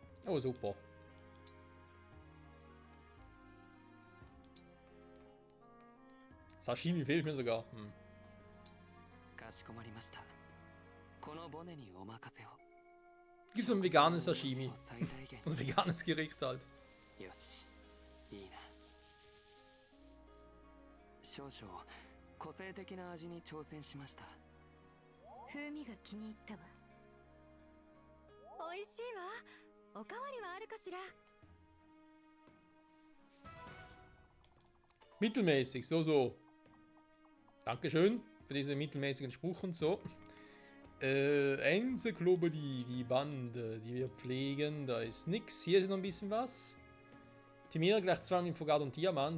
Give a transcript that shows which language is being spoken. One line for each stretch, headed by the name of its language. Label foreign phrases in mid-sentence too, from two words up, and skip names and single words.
German: Oh, super. Sashimi fehlt mir sogar.
Japanese: かしこまりました。このボネにお任せを。
German: Gibt so ein veganes Sashimi.
Japanese: 最大限。
German: Und veganes Gericht halt.
Japanese: よし、いいな。少々個性的な味に挑戦しました。風味が気に入ったわ。美味しいわ。おかわりはあるかしら。
German: Mittelmäßig, so. Dankeschön für diesen mittelmäßigen Spruch und so. Enzyklopädie, die Bande, die wir pflegen, da ist nix. Hier ist noch ein bisschen was. Optimiere gleich 2 mit Fogat und Diamant.